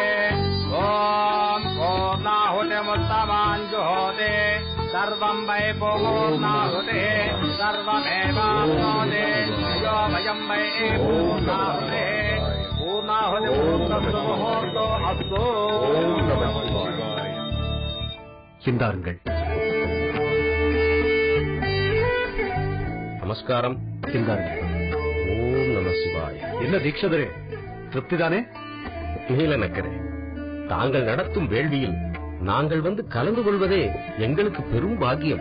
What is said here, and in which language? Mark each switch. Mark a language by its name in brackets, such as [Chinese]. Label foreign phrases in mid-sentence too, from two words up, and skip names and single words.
[Sanskrit] ॐ पूर्णाहुतिमुत्तमाञ्जुहोते सर्वं वै पूर्णाहुतिः सर्वमेवाप्नोति यो वयं वै पूर्णाहुतिः पूर्णाहुतिमुहूर्तो अस्तु [Tamil] சிந்தாருங்கள். நமஸ்காரம். சிந்தாருங்கள். [Sanskrit] ॐ नमः शिवाय. [Tamil] என்ன தீட்சதரே, திருப்திதானே? நீலநக்கரே, தாங்கள் நடத்தும் வேள்வியில் நாங்கள் வந்து கலந்து கொள்வதே எங்களுக்கு பெரும் பாக்கியம்.